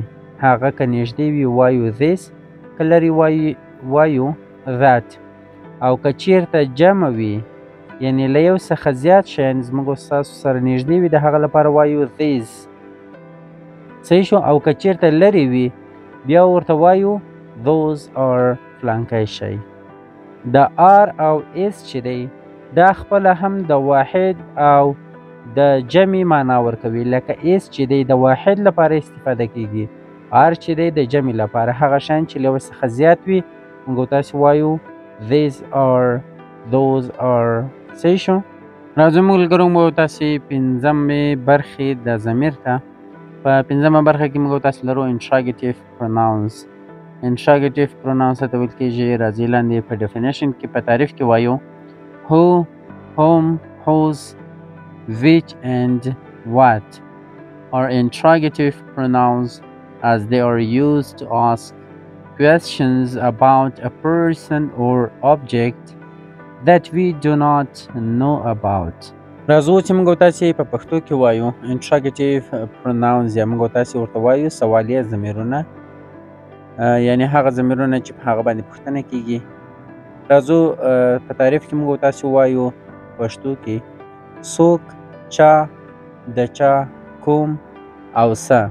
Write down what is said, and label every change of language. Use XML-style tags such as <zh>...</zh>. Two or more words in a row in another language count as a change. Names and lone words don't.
<ps>هغه که نږدې وي وایو this، که لرې وایو that. او که چیرته جمع وي یعنی له یو څخه زیات شیان زموږ ستاسو سره نږدې وي د هغه لپاره وایو these. صحیح شو. او که چیرته لرې وي بیا ورته وایو</ps> <en>those are</en> <ps>فلانکی شی. د آر او اس چې دی دا خپله هم د واحد او د جمع معنا ورکوي. لکه اس چې دی د واحد لپاره استفاده کیږي، آر چې دی د جمع لپاره. هغه شیان چې له یو څخه زیات وي موږ تاسې وایو</ps> <en>these are، those are.</en> <ps>صحیح شو. راځو موږ ملګرو موږ تاسې پنځمې برخې د ضمیر ته. په پنځمه برخه کې موږ تاسې لرو</ps> <en>interrogative pronouns. interrogative pronouns</en> <ps>ته ویل کېږي. راځئ لاندې په definition کې په تعریف کې وایو</ps> <en>who، whom، whose، which and what are interrogative pronouns as they are used to ask questions about a person or object that we do not know about.</en> <ps>راځو چې موږ تاسې په پښتو کې وایو</ps> <en>interrogative pronouns</en> <ps>یا موږ تاسې ورته وایو سوالیه ضمیرونه، یعنی هغه ضمیرونه چې په هغه باندې پوښتنه کیږي. راځو په تعریف کې موږ تاسې وایو پښتو کې څوک، چا، د چا، کوم او څه.</ps>